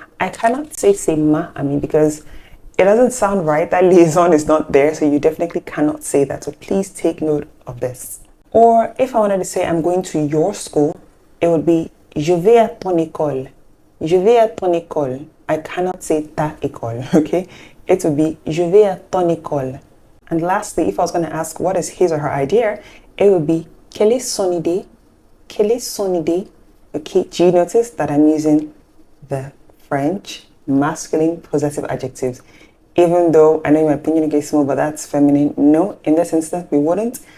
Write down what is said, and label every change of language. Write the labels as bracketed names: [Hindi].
[English] I cannot say [French] c'est ma ami [English] because it doesn't sound right. That liaison is not there, so you definitely cannot say that. So please take note of this. Or if I wanted to say I'm going to your school, it would be [French] je vais à ton école. Je vais à ton école. [English] I cannot say ta école, okay? It would be [French] je vais à ton école. [English] And lastly, if I was going to ask what is his or her idea, it would be [French] quelle est son idée? Quelle est son idée? [English] Okay, do you notice that I'm using the French masculine possessive adjectives? Even though I know my opinion is small, but that's feminine. No, in this instance, we wouldn't.